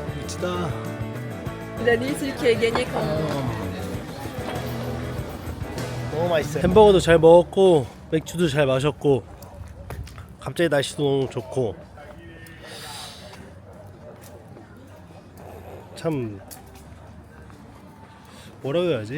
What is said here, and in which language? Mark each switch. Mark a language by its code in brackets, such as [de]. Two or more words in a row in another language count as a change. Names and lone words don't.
[ko] 멋지다. [fr] L'année, c'est lui qui a gagné quand. [ko] 너무 맛있어요. 햄버거도 잘 먹었고 맥주도 잘 마셨고 갑자기 날씨도 너무 좋고 참 뭐라고 해야지?